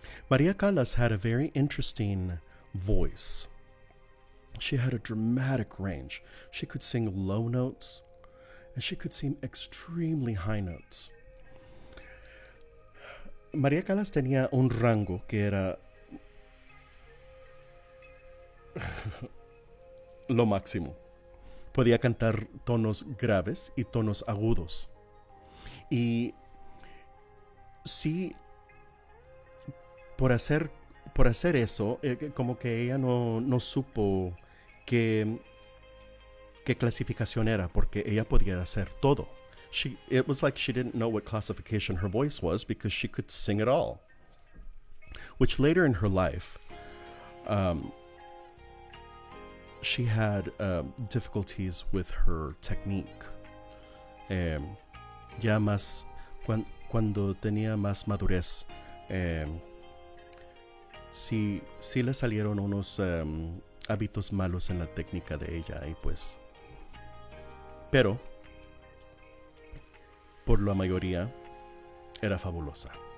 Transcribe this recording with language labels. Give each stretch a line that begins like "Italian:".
English: Maria Callas had a very interesting voice. She had a dramatic range. She could sing low notes, and she could sing extremely high notes.
Spanish: Maria Callas tenía un rango que era lo máximo. Podía cantar tonos graves y tonos agudos. Y sí, por hacer eso, como que ella no supo qué clasificación era, porque ella podía hacer todo.
English: It was like she didn't know what classification her voice was because she could sing it all. Which later in her life, she had difficulties with her technique.
Spanish: Ya más, cuando tenía más madurez, sí le salieron unos hábitos malos en la técnica de ella, y pues, pero por la mayoría era fabulosa.